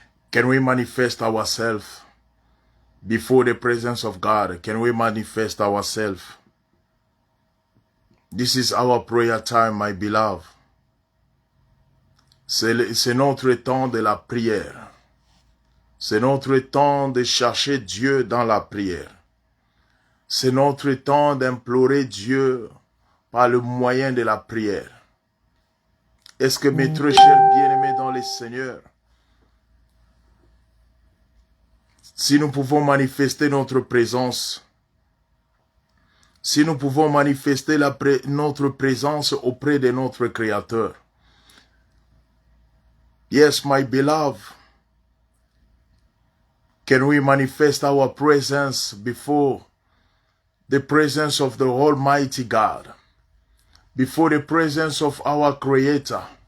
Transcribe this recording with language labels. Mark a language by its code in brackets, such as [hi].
[en] Can we manifest ourselves before the presence of God? Can we manifest ourselves? This is our prayer time, my beloved. [fr] C'est notre temps de la prière. C'est notre temps de chercher Dieu dans la prière. C'est notre temps d'implorer Dieu par le moyen de la prière. Est-ce que mes très chers bien-aimés dans le Seigneur, si nous pouvons manifester notre présence, si nous pouvons manifester notre présence auprès de notre Créateur. [en] Yes, my beloved, can we manifest our presence before the presence of the Almighty God, before the presence of our Creator,